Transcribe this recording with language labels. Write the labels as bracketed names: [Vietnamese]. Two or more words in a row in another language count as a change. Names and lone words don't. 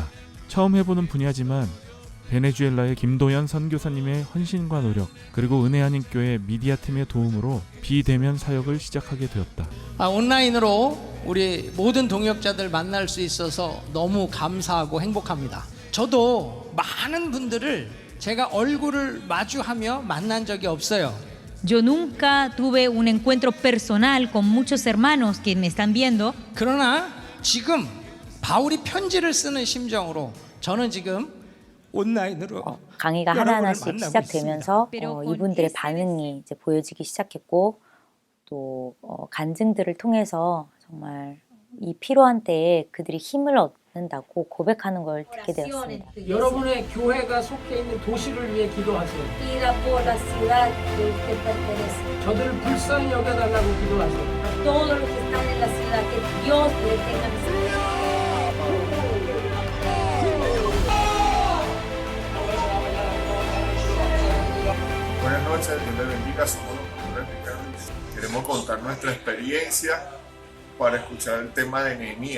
[Korean] 처음 해보는 분야지만 베네수엘라의 김도연 선교사님의 헌신과 노력 그리고 은혜한인교회 미디어팀의 도움으로 비대면 사역을 시작하게 되었다. 온라인으로 우리 모든 동역자들 만날 수 있어서 너무 감사하고 행복합니다. 저도 많은 분들을 제가 얼굴을 마주하며 만난 적이 없어요. [Spanish] Yo nunca tuve un encuentro personal con muchos hermanos que me están viendo. [Korean] 그러나 지금 바울이 편지를 쓰는 심정으로 저는 지금 온라인으로 강의가 여러분을 하나하나씩 만나고 시작되면서 있습니다. 이분들의 반응이 이제 보여지기 시작했고 또 간증들을 통해서 정말 이 필요한 때에 그들이 힘을 얻는다고 고백하는 걸 듣게 되었습니다. 여러분의 교회가 속해 있는 도시를 위해 기도하세요. [Spanish] Pida por la ciudad que usted pertenece. [Korean] 저들을 불쌍히 여겨달라고 기도하세요. [Spanish] A todos los que están en la ciudad, que Dios le tenga misericordia. Buenas noches, Dios les bendiga, somos los pastores Ricardo. Queremos contar nuestra experiencia para escuchar el tema de Nehemías.